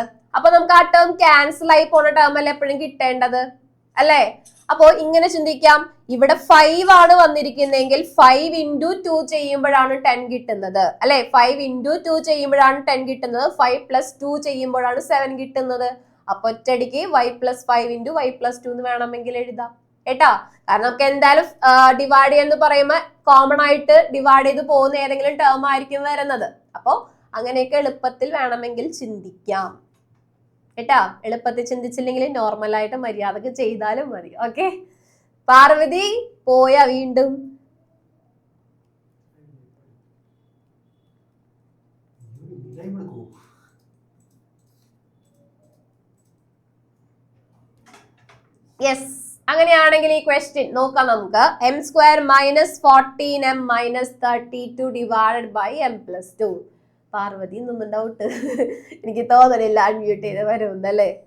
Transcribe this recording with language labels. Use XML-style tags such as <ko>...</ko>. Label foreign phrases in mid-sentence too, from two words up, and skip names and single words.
<ml>അപ്പൊ നമുക്ക് ആ ടേം ക്യാൻസൽ ആയി പോണ ടേം അല്ലേ എപ്പോഴും കിട്ടേണ്ടത് അല്ലേ. അപ്പോ ഇങ്ങനെ ചിന്തിക്കാം, ഇവിടെ 5 ആണ് വന്നിരിക്കുന്നതെങ്കിൽ 5 into 2 ചെയ്യുമ്പോഴാണ് 10 കിട്ടുന്നത് അല്ലെ. 5 into 2 ചെയ്യുമ്പോഴാണ് 10 കിട്ടുന്നത്. 5 plus 2 ചെയ്യുമ്പോഴാണ് 7 കിട്ടുന്നത്. അപ്പൊ ഒറ്റയടിക്ക്</ml> <en>y plus 5 into y plus 2</en> <ml>എന്ന് വേണമെങ്കിൽ എഴുതാം കേട്ടാ. കാരണം നമുക്ക് എന്തായാലും ഡിവൈഡ് എന്ന് പറയുമ്പോൾ കോമൺ ആയിട്ട് ഡിവൈഡ് ചെയ്ത് പോകുന്ന ഏതെങ്കിലും ടേം ആയിരിക്കും വരുന്നത്. അപ്പോ അങ്ങനെയൊക്കെ എളുപ്പത്തിൽ വേണമെങ്കിൽ ചിന്തിക്കാം കേട്ടാ. എളുപ്പത്തിൽ ചിന്തിച്ചില്ലെങ്കിൽ നോർമൽ ആയിട്ട് മര്യാദക്ക് ചെയ്താലും മതി. ഓക്കെ, പാർവതി പോയാ വീണ്ടും? യെസ്, അങ്ങനെയാണെങ്കിൽ ഈ ക്വസ്റ്റ്യൻ നോക്കാം നമുക്ക്.</ml> <en>m² minus 14m minus 32 divided by m plus 2.</en> <ml>പാർവതി എന്നൊന്നും ഡൗട്ട് എനിക്ക് തോന്നണില്ല അൺമ്യൂട്ട് ചെയ്ത് വരുന്നല്ലേ.</ml>